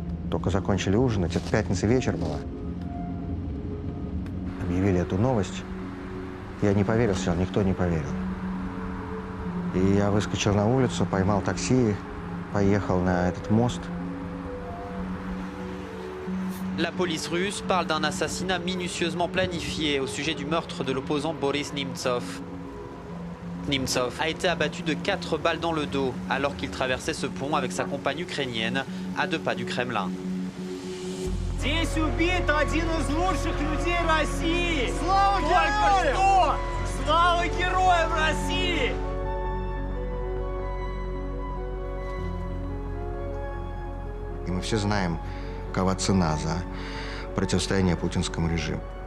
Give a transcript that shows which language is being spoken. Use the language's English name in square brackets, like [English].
[Russian] Только закончили ужинать, это пятница вечер была. Объявили эту новость. Я не поверил сначала, никто не поверил. И я выскочил на улицу, поймал такси, поехал на этот мост. [French] La police russe parle d'un assassinat minutieusement planifié au sujet du meurtre de l'opposant Boris Nemtsov. Nemtsov a été abattu de 4 balles dans le dos alors qu'il traversait ce pont avec sa compagne ukrainienne à 2 pas du Kremlin. [Russian] Здесь убит один из лучших людей России! Слава героям! Слава героям России! И мы все знаем, какова цена за противостояние путинскому режиму.